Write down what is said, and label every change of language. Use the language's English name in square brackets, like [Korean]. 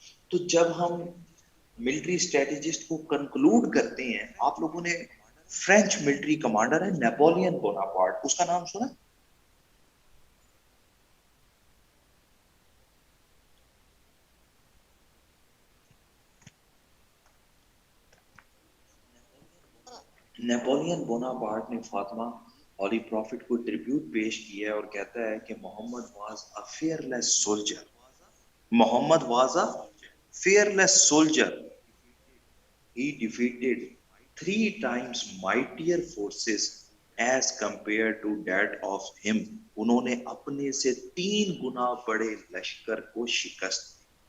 [Urdu] تو جب ہم ملٹری اسٹریٹجسٹ کو کنکلوڈ کرتے ہیں, آپ لوگوں نے فرینچ ملٹری کمانڈر ہے نیپولین بوناپارٹ, اس کا نام سنا؟ نیپولین بوناپارٹ نے فاطمہ ہولی پروفٹ کو ٹریبیوٹ پیش کیا ہے اور کہتا ہے کہ [English] Muhammad was a fearless soldier. Muhammad was a fearless soldier. He defeated 3 times mightier forces as compared to that of him. [Urdu] انہوں نے اپنے سے 3 گنا بڑے لشکر کو شکست دی.